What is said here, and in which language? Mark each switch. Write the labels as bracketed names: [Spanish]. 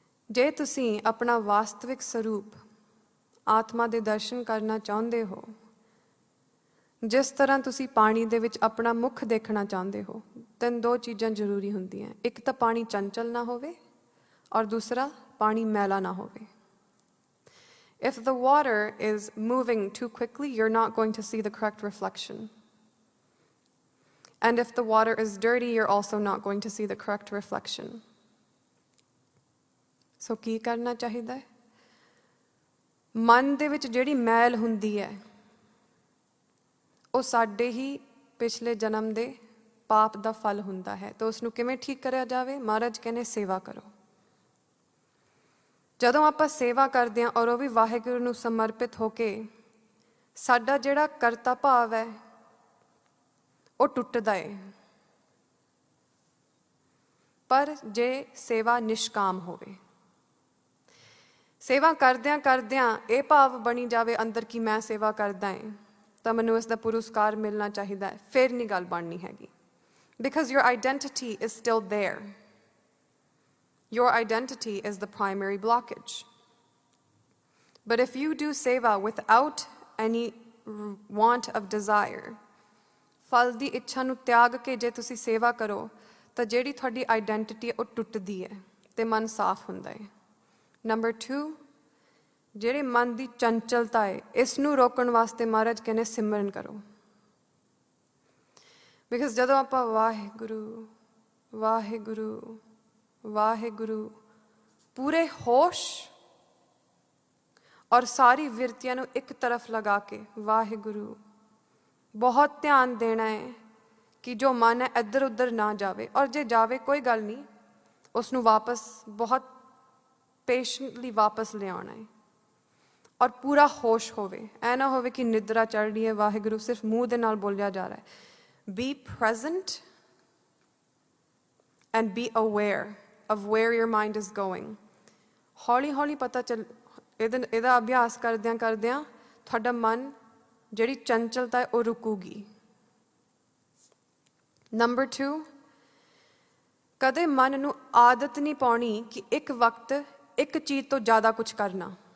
[Punjabi] ਜੇ ਤੁਸੀਂ ਆਪਣਾ ਵਾਸਤਵਿਕ ਸਰੂਪ ਆਤਮਾ ਦੇ ਦਰਸ਼ਨ ਕਰਨਾ ਚਾਹੁੰਦੇ ਹੋ, ਜਿਸ ਤਰ੍ਹਾਂ ਤੁਸੀਂ ਪਾਣੀ ਦੇ ਵਿੱਚ ਆਪਣਾ ਮੁਖ ਦੇਖਣਾ ਚਾਹੁੰਦੇ ਹੋ, ਤਾਂ ਦੋ ਚੀਜ਼ਾਂ ਜ਼ਰੂਰੀ ਹੁੰਦੀਆਂ. ਇੱਕ ਤਾਂ ਪਾਣੀ ਚੰਚਲ ਨਾ ਹੋਵੇ ਔਰ ਦੂਸਰਾ ਪਾਣੀ ਮੈਲਾ ਨਾ ਹੋਵੇ. [English] If the water is moving too quickly, you're not going to see the correct reflection. And if the water is dirty, you're also not going to see the correct reflection. [Punjabi] So ਕੀ ਕਰਨਾ ਚਾਹੀਦਾ ਹੈ? ਮਨ ਦੇ ਵਿੱਚ ਜਿਹੜੀ ਮੈਲ ਹੁੰਦੀ ਹੈ ਉਹ ਸਾਡੇ ਹੀ ਪਿਛਲੇ ਜਨਮ ਦੇ ਪਾਪ ਦਾ ਫਲ ਹੁੰਦਾ ਹੈ. ਤਾਂ ਉਸ ਨੂੰ ਕਿਵੇਂ ਠੀਕ ਕਰਿਆ ਜਾਵੇ? ਮਹਾਰਾਜ ਕਹਿੰਦੇ ਸੇਵਾ ਕਰੋ. ਜਦੋਂ ਆਪਾਂ ਸੇਵਾ ਕਰਦੇ ਹਾਂ ਔਰ ਉਹ ਵੀ ਵਾਹਿਗੁਰੂ ਨੂੰ ਸਮਰਪਿਤ ਹੋ ਕੇ, ਸਾਡਾ ਜਿਹੜਾ ਕਰਤਾ ਭਾਵ ਹੈ ਉਹ ਟੁੱਟਦਾ ਹੈ. ਪਰ ਜੇ ਸੇਵਾ ਨਿਸ਼ਕਾਮ ਹੋਵੇ, ਸੇਵਾ ਕਰਦਿਆਂ ਕਰਦਿਆਂ ਇਹ ਭਾਵ ਬਣੀ ਜਾਵੇ ਅੰਦਰ ਕਿ ਮੈਂ ਸੇਵਾ ਕਰਦਾ ਹਾਂ ਤਾਂ ਮੈਨੂੰ ਇਸ ਦਾ ਪੁਰਸਕਾਰ ਮਿਲਣਾ ਚਾਹੀਦਾ ਹੈ, ਫਿਰ ਨਹੀਂ ਗੱਲ ਬਣਨੀ ਹੈਗੀ. [English] Because your identity is still there. Your identity is the primary blockage. But if you do seva without any want of desire, [Punjabi] ਫਲ ਦੀ ਇੱਛਾ ਨੂੰ ਤਿਆਗ ਕੇ ਜੇ ਤੁਸੀਂ ਸੇਵਾ ਕਰੋ ਤਾਂ ਜਿਹੜੀ ਤੁਹਾਡੀ ਆਈਡੈਂਟਿਟੀ ਹੈ ਉਹ ਟੁੱਟਦੀ ਹੈ ਤੇ ਮਨ ਸਾਫ਼ ਹੁੰਦਾ ਹੈ. ਨੰਬਰ 2, ਜਿਹੜੇ ਮਨ ਦੀ ਚੰਚਲਤਾ ਹੈ ਇਸ ਨੂੰ ਰੋਕਣ ਵਾਸਤੇ ਮਹਾਰਾਜ ਕਹਿੰਦੇ ਸਿਮਰਨ ਕਰੋ. ਬਿਕਾਜ਼ ਜਦੋਂ ਆਪਾਂ ਵਾਹਿਗੁਰੂ ਵਾਹਿਗੁਰੂ ਵਾਹਿਗੁਰੂ ਪੂਰੇ ਹੋਸ਼ ਔਰ ਸਾਰੀ ਵਿਰਤੀਆਂ ਨੂੰ ਇੱਕ ਤਰਫ ਲਗਾ ਕੇ ਵਾਹਿਗੁਰੂ ਬਹੁਤ ਧਿਆਨ ਦੇਣਾ ਹੈ ਕਿ ਜੋ ਮਨ ਹੈ ਇੱਧਰ ਉੱਧਰ ਨਾ ਜਾਵੇ, ਔਰ ਜੇ ਜਾਵੇ ਕੋਈ ਗੱਲ ਨਹੀਂ, ਉਸ ਨੂੰ ਵਾਪਸ ਬਹੁਤ ਪੇਸ਼ੈਂਟਲੀ ਵਾਪਸ ਲਿਆਉਣਾ ਹੈ ਔਰ ਪੂਰਾ ਹੋਸ਼ ਹੋਵੇ. ਐ ਨਾ ਹੋਵੇ ਕਿ ਨਿਦਰਾ ਚੜ ਰਹੀ ਹੈ, ਵਾਹਿਗੁਰੂ ਸਿਰਫ ਮੂੰਹ ਦੇ ਨਾਲ ਬੋਲਿਆ ਜਾ ਰਿਹਾ ਹੈ. [English] Be present and be aware of where your mind is going. [Punjabi] ਹੌਲੀ ਹੌਲੀ ਪਤਾ ਚੱਲ, ਇਹਦਾ ਅਭਿਆਸ ਕਰਦਿਆਂ ਕਰਦਿਆਂ ਤੁਹਾਡਾ ਮਨ ਜਿਹੜੀ ਚੰਚਲਤਾ ਹੈ ਉਹ ਰੁਕੂਗੀ. ਨੰਬਰ 2, ਕਦੇ ਮਨ ਨੂੰ ਆਦਤ ਨਹੀਂ ਪਾਉਣੀ ਕਿ ਇੱਕ ਵਕਤ ਇੱਕ ਚੀਜ਼ ਤੋਂ ਜ਼ਿਆਦਾ ਕੁਝ ਕਰਨਾ।